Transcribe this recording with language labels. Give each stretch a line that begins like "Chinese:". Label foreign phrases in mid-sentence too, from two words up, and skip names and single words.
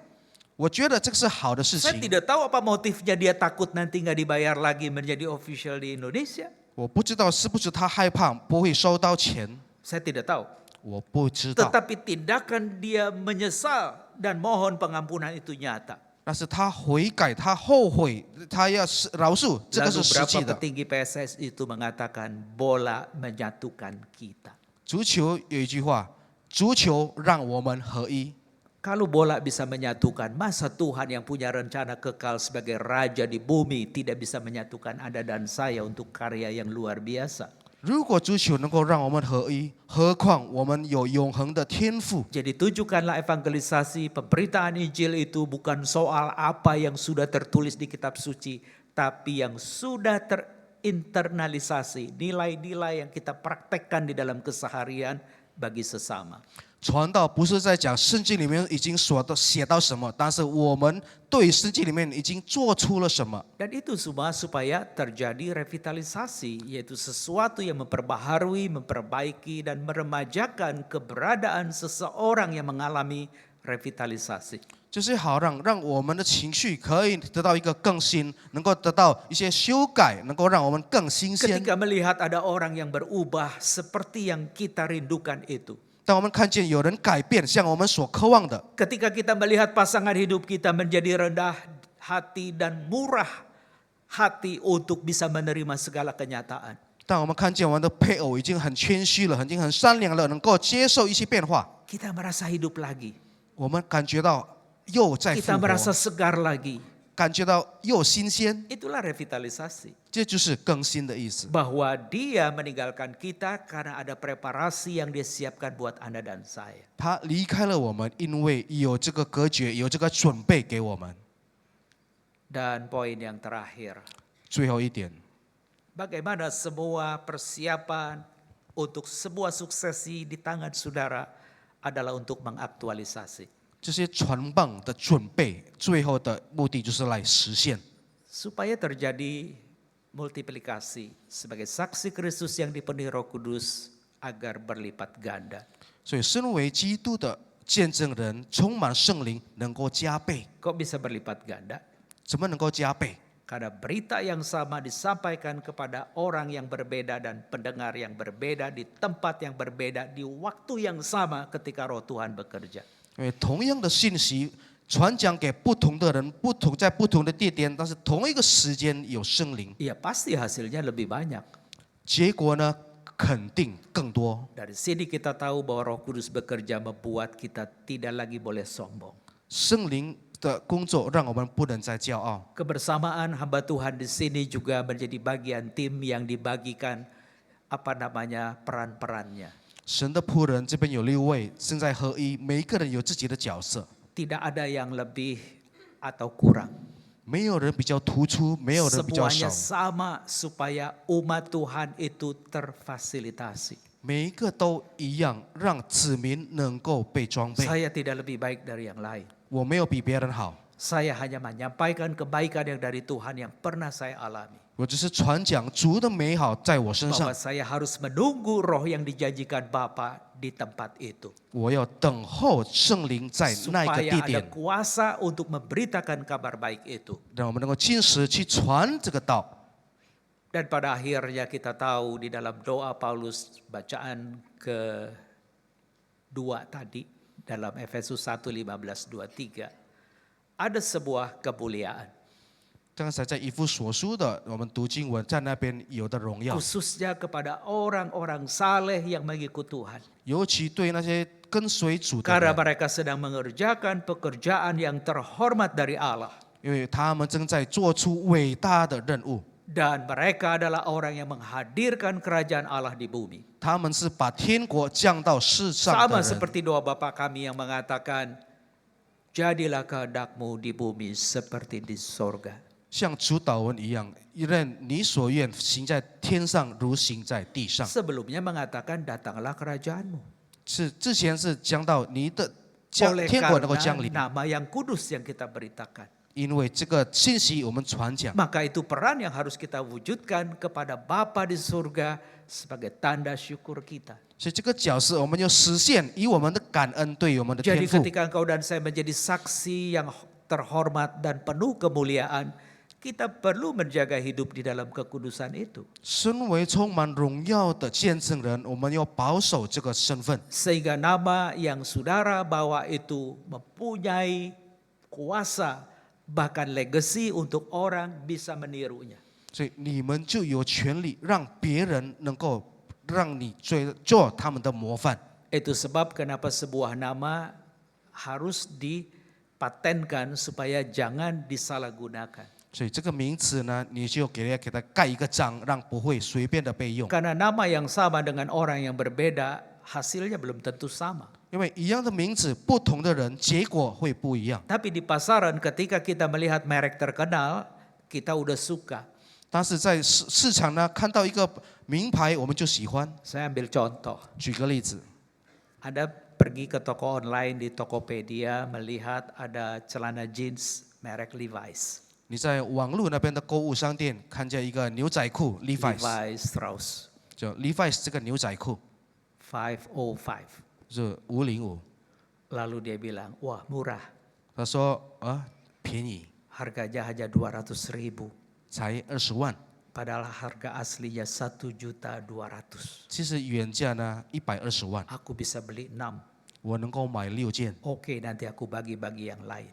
Chinese: 我觉得这个是好的事
Indonesian: Saya
Chinese: 情。
Indonesian: tidak tahu apa motifnya dia takut nanti nggak dibayar lagi menjadi official di Indonesia.
Chinese: 我不知道是不是他害怕不会收到钱，
Indonesian: Saya tidak tahu.
Chinese: 我不知道。
Indonesian: Tetapi tindakan dia menyesal dan mohon pengampunan itu nyata.
Chinese: 但是他悔改，他后悔，他要饶恕，这个
Indonesian: Lalu
Chinese: 是实际
Indonesian: berapa
Chinese: 的。
Indonesian: petinggi PSS itu mengatakan bola menyatukan kita.
Chinese: 足球有一句话，足球让我们合一。
Indonesian: Kalau bola bisa menyatukan, masa Tuhan yang punya rencana kekal sebagai raja di bumi tidak bisa menyatukan Anda dan saya untuk karya yang luar biasa.
Chinese: 如果足球能够让我们合一，何况我们有永恒的天赋。
Indonesian: Jadi tunjukkanlah evangelisasi, pemberitaan Injil itu bukan soal apa yang sudah tertulis di kitab suci, tapi yang sudah terinternalisasi, nilai-nilai yang kita praktekkan di dalam keseharian bagi sesama.
Chinese: 传道不是在讲圣经里面已经写到什么，但是我们对圣经里面已经做出了什么。
Indonesian: Dan itu semua supaya terjadi revitalisasi, yaitu sesuatu yang memperbaharui, memperbaiki, dan meremajakan keberadaan seseorang yang mengalami revitalisasi.
Chinese: 就是好让我们的情绪可以得到一个更新，能够得到一些修改，能够让我们更新鲜。
Indonesian: Ketika melihat ada orang yang berubah seperti yang kita rindukan itu.
Chinese: 当我们看见有人改变，像我们所渴望的，
Indonesian: Ketika kita melihat pasangan hidup kita menjadi rendah hati dan murah hati untuk bisa menerima segala kenyataan.
Chinese: 当我们看见我们的配偶已经很谦虚了，已经很善良了，能够接受一些变化，
Indonesian: Kita merasa hidup lagi.
Chinese: 我们感觉到又在复
Indonesian: Kita
Chinese: 活，
Indonesian: merasa segar lagi.
Chinese: 感觉到又新鲜，
Indonesian: Itulah revitalisasi.
Chinese: 这就是更新的意思。
Indonesian: Bahwa dia meninggalkan kita karena ada preparasi yang dia siapkan buat Anda dan saya.
Chinese: 他离开了我们，因为有这个隔绝，有这个准备给我们。
Indonesian: Dan poin yang terakhir.
Chinese: 最后一点，
Indonesian: Bagaimana semua persiapan untuk sebuah suksesi di tangan saudara adalah untuk mengaktualisasi.
Chinese: 这些传棒的准备，最后的目的就是来实现，
Indonesian: Supaya terjadi multiplikasi sebagai saksi Kristus yang dipenuhi Roh Kudus agar berlipat ganda.
Chinese: 所以身为基督的见证人，充满圣灵，能够加倍。
Indonesian: Kok bisa berlipat ganda?
Chinese: 怎么能够加倍？
Indonesian: Karena berita yang sama disampaikan kepada orang yang berbeda dan pendengar yang berbeda di tempat yang berbeda di waktu yang sama ketika Roh Tuhan bekerja.
Chinese: 因为同样的信息传讲给不同的人，在不同的地点，但是同一个时间有圣灵，
Indonesian: Ya pasti hasilnya lebih banyak.
Chinese: 结果呢肯定更多。
Indonesian: Dari sini kita tahu bahwa Roh Kudus bekerja membuat kita tidak lagi boleh sombong.
Chinese: 圣灵的工作让我们不能再骄傲。
Indonesian: Kebersamaan hamba Tuhan di sini juga menjadi bagian tim yang dibagikan peran-perannya.
Chinese: 神的仆人这边有6位，正在合一，每一个人有自己的角色，
Indonesian: Tidak ada yang lebih atau kurang.
Chinese: 没有人比较突出，没有人比较
Indonesian: Semuanya
Chinese: 少，
Indonesian: sama supaya umat Tuhan itu terfasilitasi.
Chinese: 每一个都一样，让子民能够被装备。
Indonesian: Saya tidak lebih baik dari yang lain.
Chinese: 我没有比别人好，
Indonesian: Saya hanya menyampaikan kebaikan yang dari Tuhan yang pernah saya alami.
Chinese: 我只是传讲主的美好在我身上
Indonesian: Bahwa，saya harus menunggu roh yang dijanjikan Bapa di tempat itu.
Chinese: 我要等候圣灵在那个
Indonesian: Supaya
Chinese: 地
Indonesian: ada
Chinese: 点，
Indonesian: kuasa untuk memberitakan kabar baik itu.
Chinese: 让我们能够进食去传这个道。
Indonesian: Dan pada akhirnya kita tahu di dalam doa Paulus bacaan kedua tadi dalam Efesus 1:15-23 ada sebuah kemuliaan.
Chinese: 刚才在以弗所书的，我们读经文，在那边有的荣耀，
Indonesian: Khususnya kepada orang-orang saleh yang mengikut Tuhan.
Chinese: 尤其对那些跟随主的
Indonesian: Karena
Chinese: 人，
Indonesian: mereka sedang mengerjakan pekerjaan yang terhormat dari Allah.
Chinese: 因为他们正在做出伟大的任务。
Indonesian: Dan mereka adalah orang yang menghadirkan kerajaan Allah di bumi.
Chinese: 他们是把天国降到世上
Indonesian: Sama
Chinese: 的人，
Indonesian: seperti doa Bapa kami yang mengatakan, jadilah kehendak-Mu di bumi seperti di sorga.
Chinese: 像主祷文一样，愿你所愿行在天上，如行在地上。
Indonesian: Sebelumnya mengatakan datanglah kerajaan-Mu.
Chinese: 是之前是讲到你的降
Indonesian: Oleh
Chinese: 天国能够降
Indonesian: karena
Chinese: 临，
Indonesian: nama yang kudus yang kita beritakan.
Chinese: 因为这个信息我们传讲，
Indonesian: Maka itu peran yang harus kita wujudkan kepada Bapa di surga sebagai tanda syukur kita.
Chinese: 所以这个角色我们要实现，以我们的感恩对我们的
Indonesian: Jadi
Chinese: 天赋。
Indonesian: ketika engkau dan saya menjadi saksi yang terhormat dan penuh kemuliaan, kita perlu menjaga hidup di dalam kekudusan itu.
Chinese: 身为充满荣耀的见证人，我们要保守这个身份，
Indonesian: Sehingga nama yang saudara bawa itu mempunyai kuasa, bahkan legacy untuk orang bisa menirunya.
Chinese: 所以你们就有权利让别人能够让你做他们的模范。
Indonesian: Itu sebab kenapa sebuah nama harus dipatenkan supaya jangan disalahgunakan.
Chinese: 所以这个名词呢，你就给它盖一个章，让不会随便的被用。
Indonesian: Karena nama yang sama dengan orang yang berbeda, hasilnya belum tentu sama.
Chinese: 因为一样的名字，不同的人结果会不一样。
Indonesian: Tapi di pasaran ketika kita melihat merek terkenal, kita udah suka.
Chinese: 但是在市场呢，看到一个名牌，我们就喜欢。
Indonesian: Saya ambil contoh.
Chinese: 举个例子，
Indonesian: Anda pergi ke toko online di Tokopedia melihat ada celana jeans merek Levi's.
Chinese: 你在网络那边的购物商店看见一个牛仔裤 Levi's，
Indonesian: Levi's Strauss
Chinese: 就 Levi's 这个牛仔裤
Indonesian: 505.
Chinese: 是505。
Indonesian: Lalu dia bilang, wah murah.
Chinese: 他说啊，便宜，
Indonesian: Harganya hanya 200.000.
Chinese: 才20万。
Indonesian: Padahal harga aslinya 1.200.000.
Chinese: 其实原价呢120万，
Indonesian: Aku bisa beli 6.
Chinese: 我能够买6件。
Indonesian: Oke, nanti aku bagi-bagi yang lain.